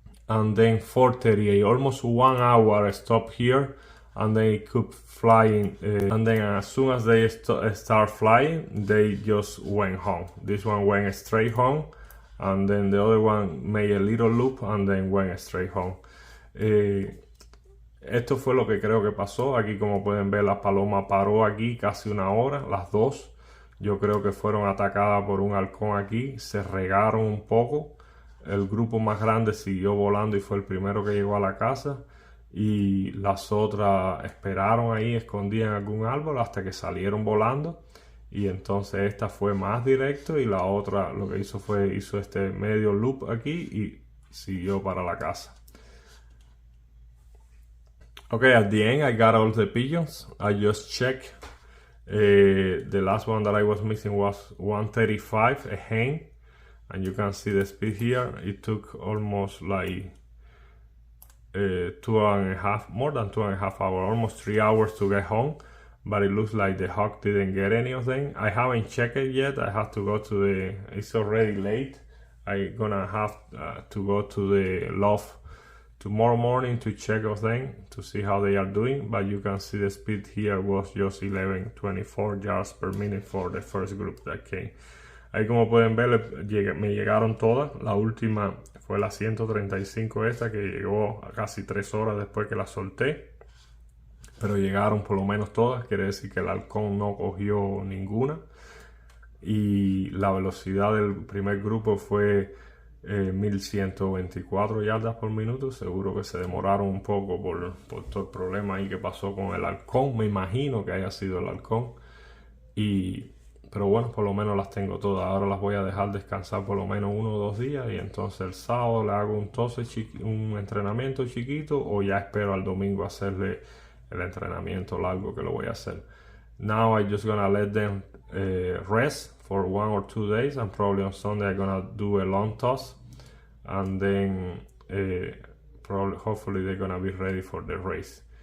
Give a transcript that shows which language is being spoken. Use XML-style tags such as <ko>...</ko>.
<en>And then 4:38, almost 1 hour stop here, and they keep flying. And then as soon as they start flying, they just went home. This one went straight home, and then the other one made a little loop and then went straight home.</en> <es>Esto fue lo que creo que pasó. Aquí, como pueden ver, la paloma paró aquí casi 1 hora, las dos. Yo creo que fueron atacadas por un halcón aquí, se regaron un poco. El grupo más grande siguió volando y fue el primero que llegó a la casa, y las otras esperaron ahí escondidas en algún árbol hasta que salieron volando, y entonces esta fue más directo y la otra lo que hizo este medio loop aquí y siguió para la casa.</es> <en>Okay, at the end I got all the pigeons. I just checked. The last one that I was missing was 135, a hen. And you can see the speed here. It took almost like more than 2.5 hours, almost 3 hours to get home. But it looks like the hawk didn't get any of them. I haven't checked it yet. I have to go to it's already late. I'm gonna have to go to the loft tomorrow morning to check of them to see how they are doing. But you can see the speed here was just 11.24 yards per minute for the first group that came.</en> <es>Ahí, como pueden ver, me llegaron todas. La última fue la 135 esta, que llegó a casi 3 horas después que la solté. Pero llegaron por lo menos todas. Quiere decir que el halcón no cogió ninguna. Y la velocidad del primer grupo fue 1124 yardas por minuto. Seguro que se demoraron un poco por todo el problema ahí que pasó con el halcón. Me imagino que haya sido el halcón. Y Pero bueno, por lo menos las tengo todas. Ahora las voy a dejar descansar por lo menos 1 o 2 días. Y entonces el sábado le hago un entrenamiento chiquito. O ya espero al domingo hacerle el entrenamiento largo que lo voy a hacer.</es> <en>Now I'm just gonna let them rest for 1 or 2 days. And probably on Sunday I'm gonna do a long toss. And then hopefully they're gonna be ready for the race.</en>